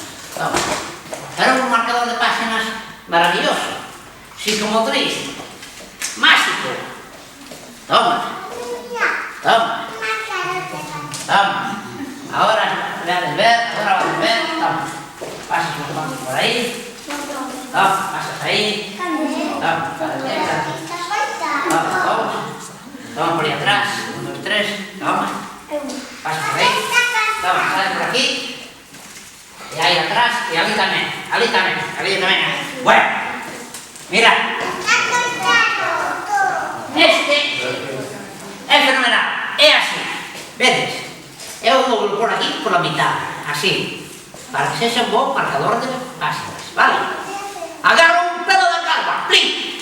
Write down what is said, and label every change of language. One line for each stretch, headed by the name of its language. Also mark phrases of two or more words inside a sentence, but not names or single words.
Galician: Toma. Pero un marcador de páxinas maravilloso, psicomotriz, mágico. Toma. Toma.
Spanish: Toma. Ahora vas a ver, toma. Pasas los manos por ahí. Toma, pasas ahí. Toma, para la derecha. Toma. Toma por ahí atrás. 1, 2, 3. Toma. Pasa por ahí. Toma, sale por aquí. Y ahí atrás. Y ali también. Ali también. Bueno. Mira.
Galician: Este é fenomenal. É así. Vedes? Eu vou por aquí
Spanish: por la mitad.
Galician: Así. Para que sexa un bo marcador de páxinas. Vale? Agarro un pelo da calva. Plin.